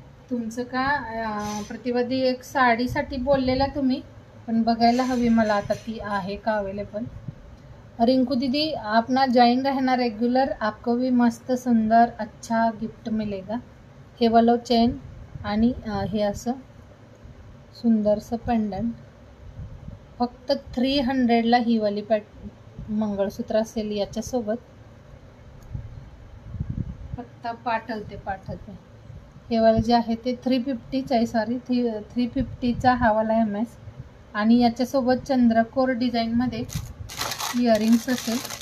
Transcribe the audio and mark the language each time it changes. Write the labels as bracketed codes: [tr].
[mr] तुमचं का प्रतिवादी एक साडीसाठी बोललेला तुम्ही, पण बघायला हवी मला आता ती आहे का अवेलेबल. [hi] रिंकू दीदी आप ना ज्वाइन रहना रेगुलर, आपको भी मस्त सुंदर अच्छा गिफ्ट मिलेगा. [mr] हे वाला चेन आणि हे असं सुंदरसं पेंडंट फक्त 300ला ही वाली मंगळसूत्र असेल याच्यासोबत. फक्त पाठवते. हे वाला जे आहे ते 350च आहे, सॉरी 350चा हा वाला MS आणि याच्यासोबत चंद्रकोर डिझाईनमध्ये इयरिंग्स असेल.